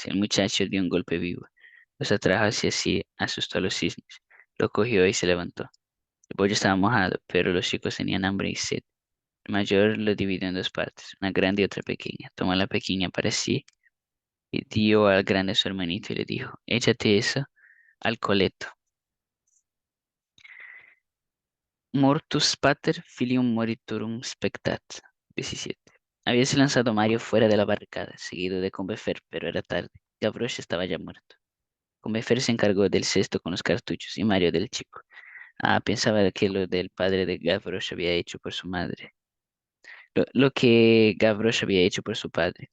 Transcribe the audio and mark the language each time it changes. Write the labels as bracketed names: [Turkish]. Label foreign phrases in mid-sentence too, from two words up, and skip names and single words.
[Spanish] El muchacho dio un golpe vivo. Los atrajo hacia sí, asustó a los cisnes. Lo cogió y se levantó. El bollo estaba mojado, pero los chicos tenían hambre y sed. El mayor lo dividió en dos partes, una grande y otra pequeña. Tomó la pequeña para sí y dio al grande a su hermanito y le dijo, échate eso al coleto. [Latin] Mortus pater filium moriturum spectat. [Spanish] 17. Habíase lanzado Mario fuera de la barricada, seguido de Combefer, pero era tarde. Gavroche estaba ya muerto. Combefer se encargó del cesto con los cartuchos y Mario del chico. Ah, pensaba que lo del padre de Gavroche había hecho por su madre. Lo que Gavroche había hecho por su padre.